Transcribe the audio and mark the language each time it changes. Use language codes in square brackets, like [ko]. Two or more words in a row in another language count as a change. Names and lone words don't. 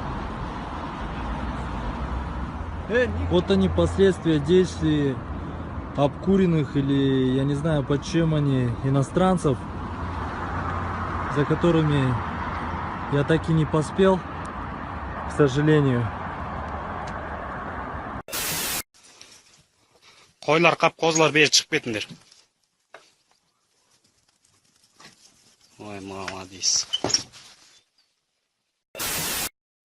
[ru] Вот они последствия действий обкуренных или я не знаю, под чем они, иностранцев, за которыми я так и не поспел, к сожалению. [uz] Qo'ylar qap qo'zlar beri chiqib ketdilar. [ru] Voy, молодец.